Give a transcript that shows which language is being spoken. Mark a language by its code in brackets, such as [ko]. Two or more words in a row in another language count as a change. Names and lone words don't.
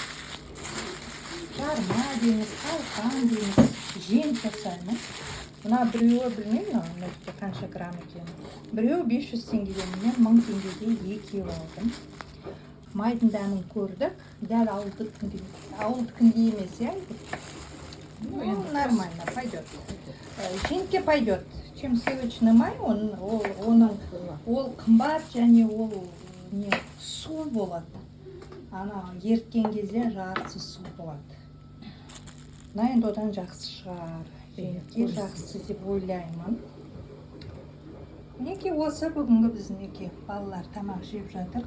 [kk] Жарма дейміз, қалқан дейміз, жем жасаймыз. Мына біреуі білмеймін, қанша грамм екен. Біреуі 500 теңгеден, мен 1000 теңгеге екеу алдым. Майдың дәмін көрдік, дәл ауылдікіндей емес, иә? [ru] Ну, нормально, пойдет. Жентке пойдет. Чем сливочный [kk] май, ол қымбат, және ол су болады. Ана ерткен кезде жартысы су болады. Енді одан жақсы шығар. Жентке жақсы деп ойлаймын. Неке осы бүгінгі біздің балалар тамақ жеп жатыр.